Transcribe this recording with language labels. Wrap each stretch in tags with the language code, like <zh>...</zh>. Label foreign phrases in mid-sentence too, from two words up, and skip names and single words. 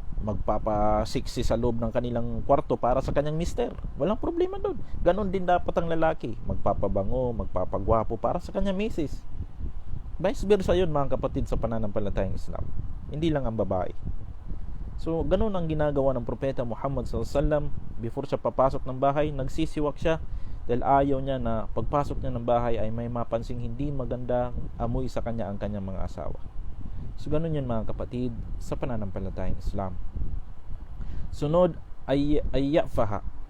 <tl>Magpapasiksi sa loob ng kanilang kwarto para sa kanyang mister. Walang problema doon. Ganon din dapat ang lalaki. Magpapabango, magpapagwapo para sa kanyang misis.</tl> <en>Vice versa</en> <tl>yun mga kapatid sa pananampalatayang Islam. Hindi lang ang babae. So ganun ang ginagawa ng propeta Muhammad</tl> <ar>صلى الله عليه وسلم.</ar> <tl>Before siya papasok ng bahay, nagsisiwak siya dahil ayaw niya na pagpasok niya ng bahay ay may mapansing hindi magandang amoy sa kanya ang kanyang mga asawa. So ganun yun mga kapatid sa pananampalatayang Islam. Sunod ay yafaha.</tl>